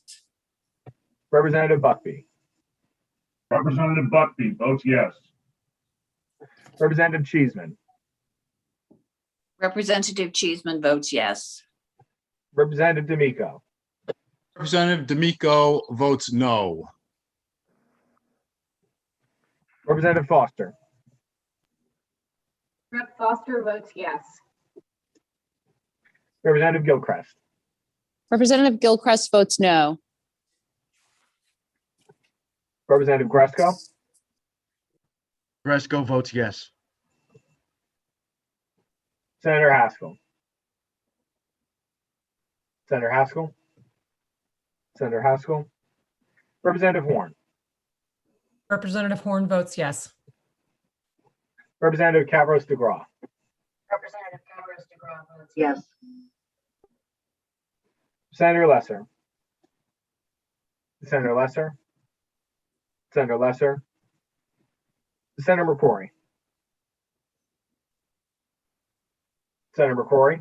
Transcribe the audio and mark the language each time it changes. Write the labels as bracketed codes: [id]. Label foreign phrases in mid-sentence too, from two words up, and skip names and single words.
[en] Representative Buckby. Representative Buckby votes yes. Representative Cheeseman. Representative Cheeseman votes yes. Representative D'Amico. Representative D'Amico votes no. Representative Foster. Rep. Foster votes yes. Representative Gilchrist. Representative Gilchrist votes no. Representative Gresco. Gresco votes yes. Senator Haskell. Senator Haskell. Senator Haskell. Representative Horn. Representative Horn votes yes. Representative Cavros DeGraw. Representative Cavros DeGraw votes yes. Senator Lesser. Senator Lesser. Senator Lesser. Senator McCrory. Senator McCrory.